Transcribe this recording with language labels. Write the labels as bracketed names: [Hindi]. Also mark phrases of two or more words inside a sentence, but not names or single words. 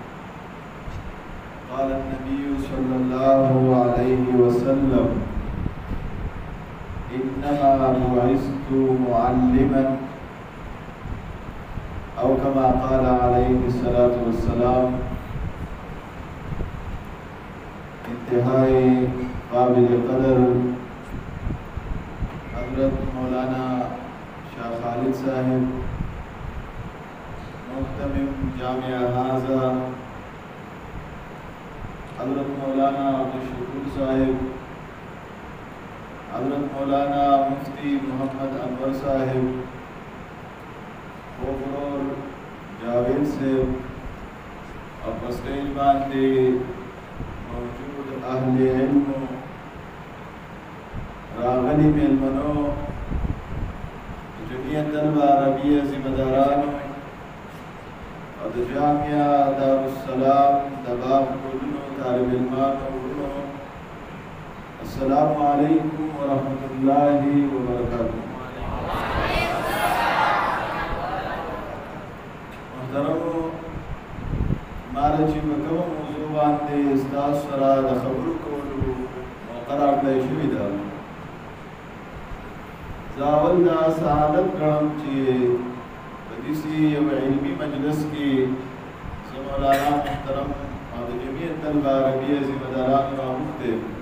[Arabic] قال النبي صلى الله عليه وسلم: إنما بعثت معلما، أو كما قال عليه الصلاة والسلام. [Urdu] انتهائی قابل قدر حضرت مولانا شاہ خالد صاحب محتمم جامعہ هذا، حضرت مولانا عبدالشکور صاحب، حضرت مولانا مفتی محمد انور صاحب، خوفرور جاوید صاحب، اور اسٹیج باندھے موجود اہل علم، [Pashto] راغلی میلمنو، جمعیت العربیہ ذمہ دارانو اور جامعہ دارالسلام دباغ کلنو طالب علمانو ورنو، [Arabic] السلام علیکم ورحمۃ اللہ وبرکاتہ. [Pashto] محترمو، مالا چې په کومه موضوع باندې ستاسو سره د خبرو کولو موقع راکړی شوې ده، زه اول دا سعادت ګڼم چې په داسې یو علمي مجلس کې زه مولانا محترم او د جمعیت العربیه ذمه داران راغوښتی.